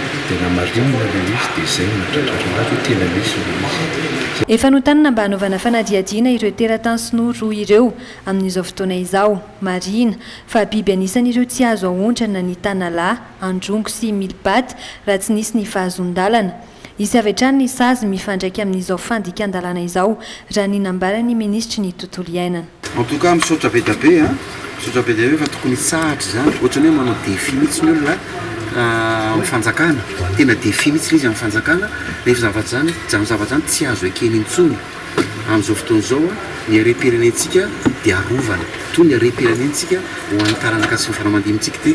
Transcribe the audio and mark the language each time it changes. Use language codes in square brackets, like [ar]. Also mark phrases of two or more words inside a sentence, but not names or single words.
[mg] Efa notanana mba hanaovana fanadihadiana ireo teratany Sinoa roa ireo amin'izao fotoana izao. Marina fa biby anisan'ireo tsy azo ahondrana ny tanalahy, androngo sy milipaty raha tsy nisy ny fahazon-dalana. Isy avy hatrany ny sazy mifandraiky amin'izao fandikan-dalana izao raha ny nambarany ministry ny tontolo iainana. [fr] En tout cas [mg] misaotra be da be, misaotra be da be fa tokony sahatra zany ohatrany hoe manao défi mihitsy ny olona amin'ny fanjakana, tena défi mihitsy izy amin'ny fanjakana, nefa zavatra zany tsy azo ekeny intsony. Amin'izao fotoana izao ny harem-pirenentsika dia arovana, toy ny harem-pirenentsika ho an'ny taranaka sy ny fanamandimitsika ty.